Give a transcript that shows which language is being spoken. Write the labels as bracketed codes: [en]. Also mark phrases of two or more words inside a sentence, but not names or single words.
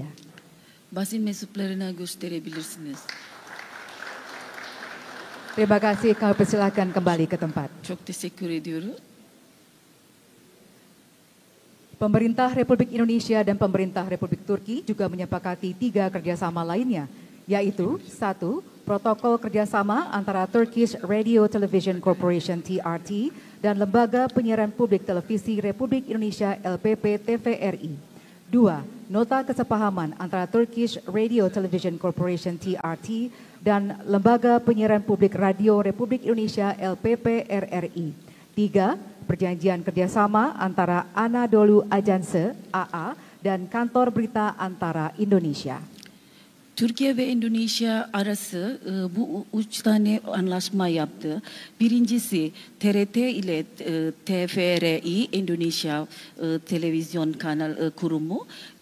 [tr] Basın mensuplarına gösterebilirsiniz. [id] Terima kasih, kami persilakan kembali ke tempat. [tr] Çok teşekkür ediyoruz. [id] Pemerintah Republik Indonesia dan Pemerintah Republik Turki juga menyepakati 3 kerjasama lainnya, yaitu 1. Protokol kerjasama antara Turkish Radio Television Corporation TRT dan Lembaga Penyiaran Publik Televisi Republik Indonesia LPP TVRI. 2. Nota kesepahaman antara Turkish Radio Television Corporation TRT dan Lembaga Penyiaran Publik Radio Republik Indonesia LPP RRI. 3. Perjanjian kerjasama antara Anadolu Ajanse AA dan Kantor Berita Antara Indonesia. [tr] Türkiye ve Endonezya arası bu 3 tane anlaşma yaptı. Birincisi TRT ile TVRI Endonezya Televizyon Kanal Kurumu.